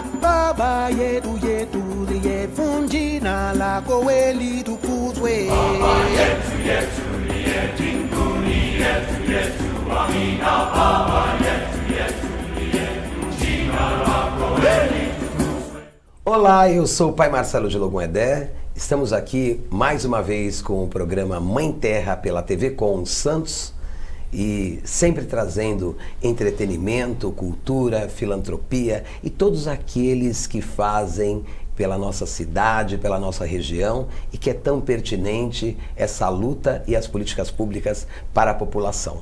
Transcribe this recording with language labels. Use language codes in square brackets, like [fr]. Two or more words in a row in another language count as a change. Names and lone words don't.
[sw] Baba yetu yetu liye jina lako litukuzwe. Baba yetu yetu liye mbinguni yetu yetu amina. Baba yetu yetu liye jina lako litukuzwe. [pt] Olá, eu sou o Pai Marcelo de Logum Edé. Estamos aqui mais uma vez com o programa Mãe Terra pela TV Com Santos e sempre trazendo entretenimento, cultura, filantropia e todos aqueles que fazem pela nossa cidade, pela nossa região e que é tão pertinente essa luta e as políticas públicas para a população.